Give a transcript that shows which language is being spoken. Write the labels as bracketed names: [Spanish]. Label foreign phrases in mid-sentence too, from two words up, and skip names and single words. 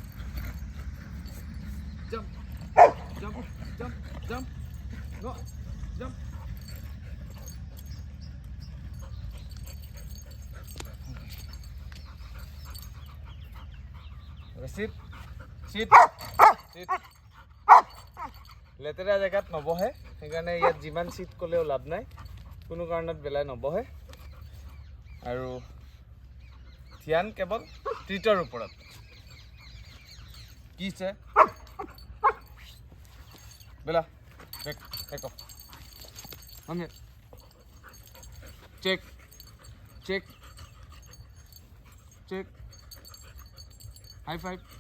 [English] Jump. Jump. Jump. Jump. No. Jump. Sit. Sit. Sit. [Assamese] লেতেৰা জেগাত নবহে সেইকাৰণে ইয়াত যিমান চিট ক'লেও লাভ নাই কোনো কাৰণত বেলাই নবহে আৰু ধ্যান কেৱল ট্ৰিটৰ ওপৰত কি আছে বেলা [English] back back off [Assamese] আমি চেক চেক চেক [English] high five